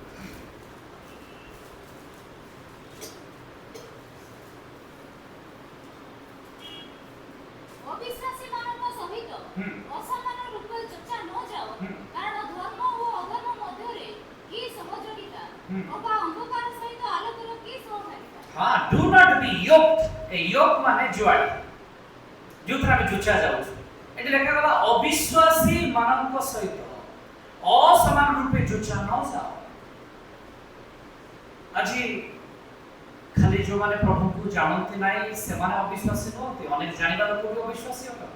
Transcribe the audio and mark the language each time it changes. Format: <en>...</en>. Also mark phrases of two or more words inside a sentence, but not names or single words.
<or>ଅବିଶ୍ୱାସୀମାନଙ୍କ ସହିତ ଅସମାନ ରୂପେ ଚର୍ଚ୍ଚା ନ ଯାଅ, କାରଣ ଧର୍ମ ଓ ଅଧର୍ମ ମଧ୍ୟରେ କି ସହଯୋଗିତା ଅବା ଅନ୍ଧକାର ସହିତ ଆଲୋକର କି ସହଭାଗିତା? ହଁ,</or> <en>do not be yoked।</en> <or>ଏ yoke ମାନେ ଜୁଆଳି, ଯୋଉଥିରେ ଆମେ ଯୋଚା ଯାଉଛୁ। ଏଠି ଲେଖାଗଲା ଅବିଶ୍ୱାସୀ ମାନଙ୍କ ସହିତ ଅସମାନ ରୂପେ ଯୋଚା ନ ଯାଅ। ଆଜି ଖାଲି ଯୋଉମାନେ ପ୍ରଭୁଙ୍କୁ ଜାଣନ୍ତି ନାହିଁ ସେମାନେ ଅବିଶ୍ୱାସୀ ନୁହନ୍ତି, ଅନେକ ଜାଣିବା ଲୋକ ବି ଅବିଶ୍ୱାସୀ ଅଟନ୍ତି।</or>